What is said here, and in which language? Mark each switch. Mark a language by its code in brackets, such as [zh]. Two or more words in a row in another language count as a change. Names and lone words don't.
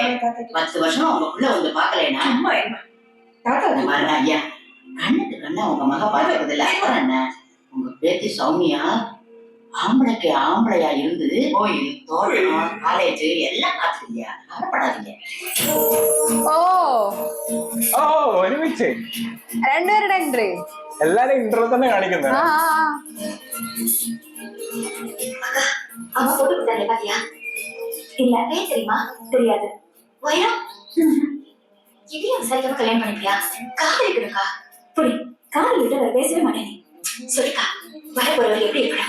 [ta] 10 வருஷம் உங்களுக்குள்ள வந்து பாக்கலைன்னா அம்மா என்ன தாத்தா பாருங்க ஐயா, கண்ணுக்கு கண்ணா உங்க மக பாக்குறது இல்ல. அப்புறம் என்ன, உங்க பேத்தி சௌமியா ஆம்பளைக்கு ஆம்பளையா இருந்து கோயில் தோட்டம் காலேஜ் எல்லாம் பாத்துக்கீங்க, கவலைப்படாதீங்க. ഓ [ml] ഓ ഒരുമിച്ച് രണ്ടുപേരുടെ എൻട്രി. എല്ലാരും ഇന്റർവ്യൂ തന്നെ കാണിക്കുന്നത്. [ta] அவன் போட்டு கொடுத்தாரு பாத்தியா? இல்ல ஏன் தெரியுமா? தெரியாது. உயரம் இதையும் விசாரிக்காம கல்யாணம் பண்ணிப்பியா? காதலிக்கணுக்கா. புரி, காதல் விட்டு வேற பேசவே மாட்டேன். சொல்லிக்கா, வர போறவர் எப்படி இருக்கணும்?